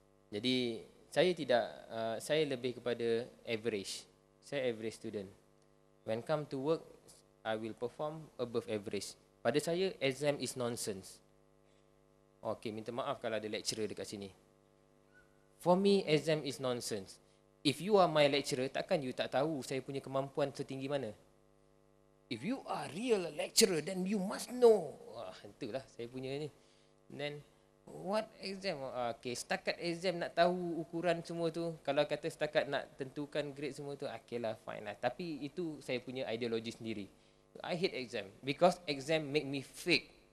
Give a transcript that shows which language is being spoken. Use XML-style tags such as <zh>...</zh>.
<ms>Jadi saya lebih kepada average. Saya average student.</ms> <en>When come to work, I will perform above average.</en> <ms>Pada saya,</ms> <en>exam is nonsense.</en> <ms>Okay, minta maaf kalau ada lecturer dekat sini.</ms> <en>For me, exam is nonsense. If you are my lecturer,</en> <ms>takkan you tak tahu saya punya kemampuan setinggi mana?</ms> <en>If you are real lecturer, then you must know.</en> <ms>Itulah saya punya ni.</ms> <en>Then, what exam?</en> <ms>Okay, setakat exam nak tahu ukuran semua tu. Kalau kata setakat nak tentukan grade semua tu, okay lah, fine lah. Tapi itu saya punya ideologi sendiri.</ms> <en>I hate exam because exam make me fake.</en>